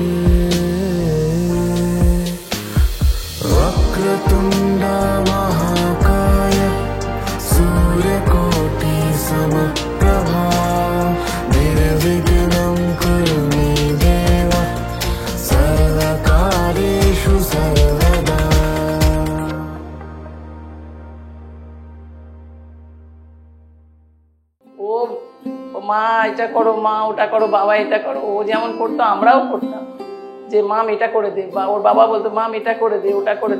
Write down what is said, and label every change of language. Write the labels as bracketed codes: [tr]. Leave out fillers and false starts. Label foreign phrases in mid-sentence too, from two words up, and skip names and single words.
[sa] वक्रतुण्ड महाकाय सूर्यकोटि समप्रभा निर्विघ्नं कुरु मे देव सर्वकार्येषु सर्वदा [bn] ও মা এটা করো, মা ওটা করো, বাবা এটা করো, ও যেমন করতো আমরাও করতাম, যে মাম এটা করে দে, বা ওর বাবা বলতো মাম এটা করে দে, ওটা করে দে।